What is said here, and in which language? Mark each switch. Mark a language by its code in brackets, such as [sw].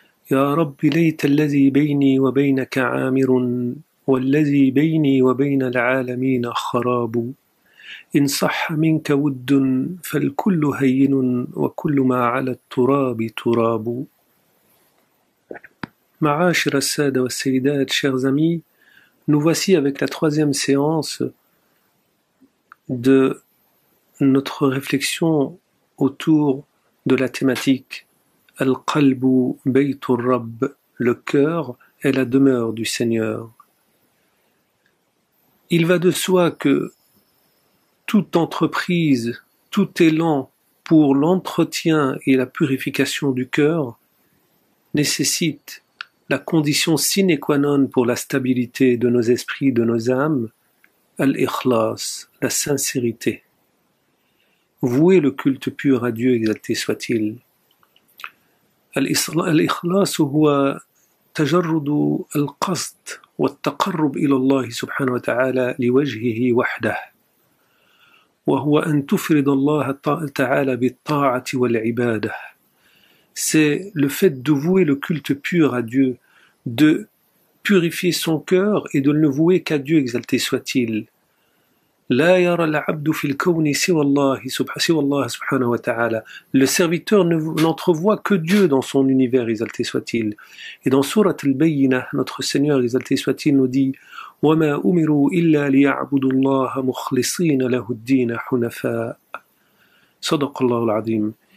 [ar] يا رب ليت الذي بيني وبينك عامر والذي بيني وبين العالمين خراب إن صح منك ود فالكل هين وكل ما على التراب تراب. معاشر السادة والسيدات, [fr] chers amis, nous voici avec la troisième séance de notre réflexion autour de la thématique Al-Qalbu Baytur Rabb, le cœur est la demeure du Seigneur. Il va de soi que toute entreprise, tout élan pour l'entretien et la purification du cœur nécessite la condition sine qua non pour la stabilité de nos esprits, de nos âmes, al-ikhlas, la sincérité. Vouer le culte pur à Dieu, exalté soit-il. [ar] الإخلاص هو تجرد القصد والتقرب إلى الله سبحانه وتعالى لوجهه وحده, وهو أن تفرد الله تعالى بالطاعة والعبادة. [fr] C'est le fait de vouer le culte pur à Dieu, de purifier son cœur et de ne vouer qu'à Dieu, exalté soit-il. [ar] لا يرى العبد في الكون سوى الله سبحانه وتعالى. [fr] Le serviteur n'entrevoit que Dieu dans son univers, exalté soit-il. Et dans Surat Al-Bayyinah, notre Seigneur, exalté soit-il, nous dit [ar] وَمَا أُمِرُوا إِلَّا لِيَعْبُدُوا اللَّهَ مُخْلِصِينَ لَهُ الدِّينَ حُنَفَاءَ. صدق الله العظيم.